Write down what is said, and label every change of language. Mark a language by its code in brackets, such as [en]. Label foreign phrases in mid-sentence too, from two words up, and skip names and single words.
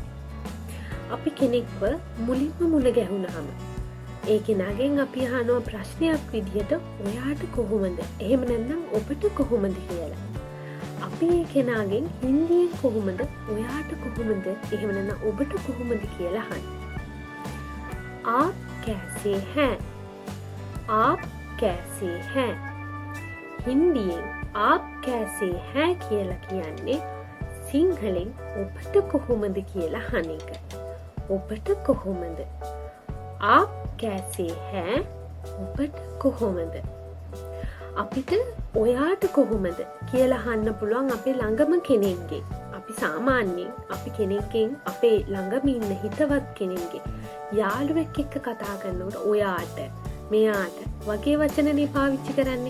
[si] අපි කෙනෙක්ව මුලින්ම මුණ ගැහුණාම ඒ කෙනාගෙන් අපි අහනවා ප්‍රශ්නයක් විදිහට ඔයාට කොහොමද? එහෙම නැත්නම් ඔබට කොහොමද කියලා. අපි ඒ කෙනාගෙන් හින්දියෙන් කොහොමද? ඔයාට කොහොමද? එහෙම නැත්නම් ඔබට කොහොමද කියලා අහන්නේ. [hi] आप कैसे हैं? आप कैसे हैं? [si] හින්දියෙන් [hi] आप कैसे हैं [si] කියලා කියන්නේ සිංහලෙන් ඔබට කොහොමද කියලා අහන එක. ඔබට කොහොමද? [hi] आप कैसे हैं? [si] ඔබට කොහොමද? අපිට ඔයාට කොහොමද කියලා අහන්න පුළුවන් අපේ ළඟම කෙනෙක්ගෙන්. අපි සාමාන්‍යයෙන් අපි කෙනෙක්ගෙන් අපේ ළඟම ඉන්න හිතවත් කෙනෙක්ගෙන් යාළුවෙක් එක්ක කතා කරනකොට ඔයාට මෙයාට වගේ වචනනේ පාවිච්චි කරන්නේ.